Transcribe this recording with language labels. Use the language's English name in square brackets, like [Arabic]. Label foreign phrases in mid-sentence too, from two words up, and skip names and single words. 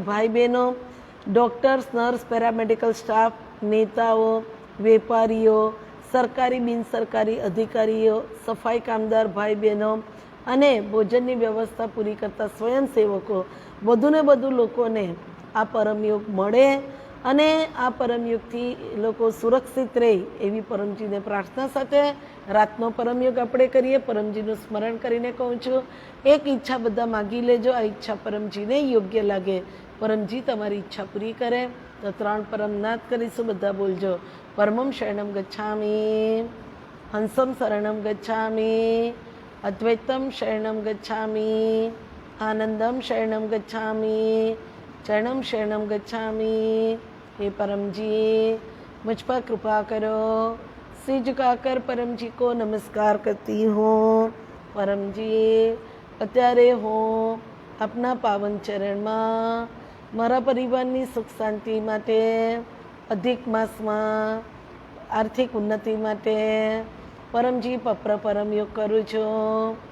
[Gujarati] ભાઈ બહેનો, ડૉક્ટર્સ, નર્સ, પેરામેડિકલ સ્ટાફ, નેતાઓ, વેપારીઓ, સરકારી બિનસરકારી અધિકારીઓ, સફાઈ કામદાર ભાઈ બહેનો અને ભોજનની વ્યવસ્થા પૂરી કરતા સ્વયંસેવકો, વધુને વધુ લોકોને આ પરમયોગ મળે અને આ પરમયોગથી લોકો સુરક્ષિત રહે એવી પરમજીને પ્રાર્થના સાથે રાતનો પરમયોગ આપણે કરીએ. પરમજીનું સ્મરણ કરીને કહું છું, એક ઈચ્છા બધા માગી લેજો. આ ઈચ્છા પરમજીને યોગ્ય લાગે, પરમજી તમારી ઈચ્છા પૂરી કરે. તો 3 પરમનાથ કરીશું. બધા બોલજો: [Sanskrit] परमं शरणं गच्छामि, हंसं शरणं गच्छामि, अद्वैतं शरणं गच्छामि, आनन्दं शरणं गच्छामि, चरणम शरणम गच्छामि. [Hindi] हे परमजी, मुझ पर कृपा करो. सिर झुकाकर परमजी को नमस्कार करती हूँ. [Gujarati] परमजी, અત્યારે હું આપના પાવન ચરણમાં મારા પરિવારની સુખ શાંતિ માટે, અધિક માસમાં આર્થિક ઉન્નતિ માટે પરમજી પરમયોગ કરું છું.